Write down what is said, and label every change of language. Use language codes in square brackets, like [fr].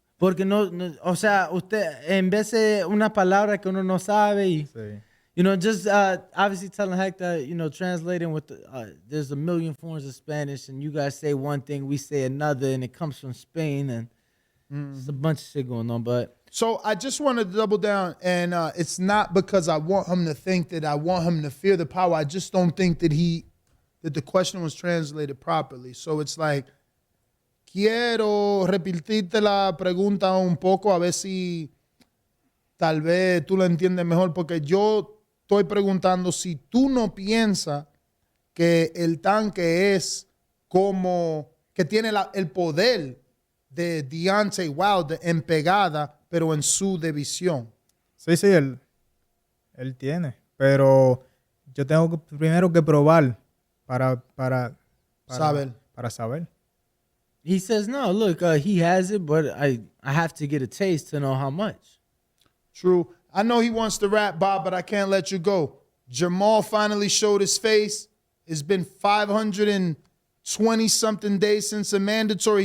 [es] Porque no, o sea, usted, en vez de una palabra que uno no sabe y, [en] you know, just obviously telling Hector, you know, translating with, there's a million forms of Spanish and you guys say one thing, we say another, and it comes from Spain, and there's a bunch of shit going on, but. So I just want to double down, and it's not because I want him to think that I want him to fear the power. I just don't think that the question was translated properly. So it's like, [es] quiero repetirte la pregunta un poco, a ver si tal vez tú lo entiendes mejor, porque yo estoy preguntando si tú no piensas que el tanque es como, que tiene el poder de Deontay Wilder en pegada, pero en su división. Sí, él tiene, pero yo tengo primero que probar para saber. [en] He says, no, look, he has it, but I have to get a taste to know how much. True. I know he wants to rap, Bob, but I can't let you go. Jamal finally showed his face. It's been 520-something days since a mandatory.